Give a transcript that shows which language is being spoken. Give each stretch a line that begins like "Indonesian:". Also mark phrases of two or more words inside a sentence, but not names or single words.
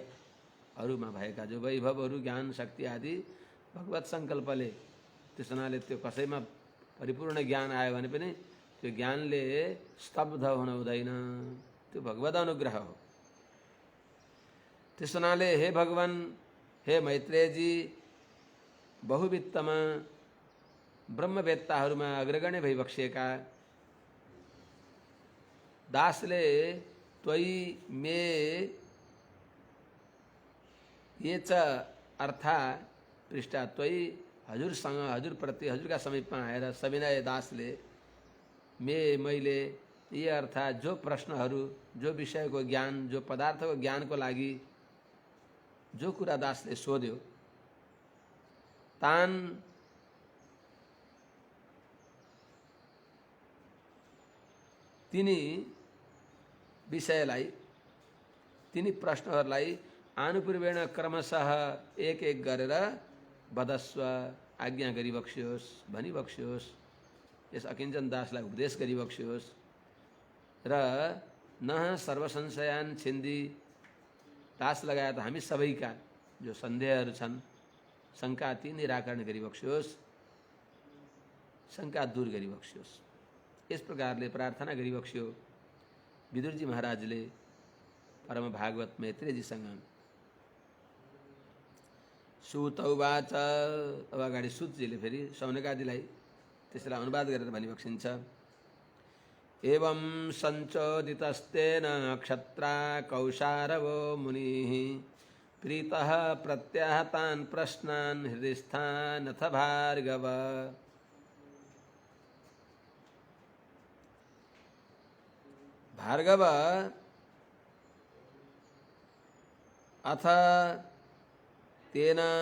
Nepali: अरूमा भएका जो वैभवहरू ज्ञान शक्ति आदि भगवत सङ्कल्पले, त्यस हुनाले त्यो कसैमा परिपूर्ण ज्ञान आयो भने पनि त्यो ज्ञानले स्तब्ध हुन हुँदैन। त्यो भगवत अनुग्रह हो। त्यस हुनाले हे भगवान, हे मैत्रेयजी, बहुवित्तमा ब्रह्मवेत्ताहरूमा अग्रगण्य भइबक्सिएका दासले
Sanskrit: त्वयि मे ये च अर्था पृष्ठा,
Nepali: त्वयि हजुरसँग, हजुरप्रति, हजुरका समीपमा आएर सविनय दासले मैले ये अर्थात जो प्रश्नहरू, जो विषयको ज्ञान, जो पदार्थको ज्ञानको लागि जो कुरा दासले सोध्यो, तान तिनी विषयलाई, तिनी प्रश्नहरूलाई आनुपूर्वेण क्रमशः एक एक गरेर वदस्व, आज्ञा गरिबक्सियोस्, भनिबक्सियोस्। यस अकिञ्चन दासलाई उपदेश गरिबक्सियोस् र
Sanskrit: नः सर्वसंशयान् छिन्दी,
Nepali: दास लगायत हामी सबैका जो सन्देहहरू छन्, शङ्का ती निराकरण गरिबक्सियोस्, शङ्का दूर गरिबक्सियोस्। यस प्रकारले प्रार्थना गरिबक्सियो विदुरजी महाराजले परम भागवत मैत्रेयजीसँग।
Sanskrit: सूत उवाच,
Nepali: अब अगाडि सूतजीले फेरि शौनकादिलाई त्यसलाई अनुवाद गरेर भनिबक्सिन्छ।
Sanskrit: एवं सञ्चोदितस्तेन क्षत्रा कौशारवो मुनिः प्रीतः प्रत्याहतान् प्रश्नान् हृदिस्थानथ भार्गव। भार्गव अथ तेन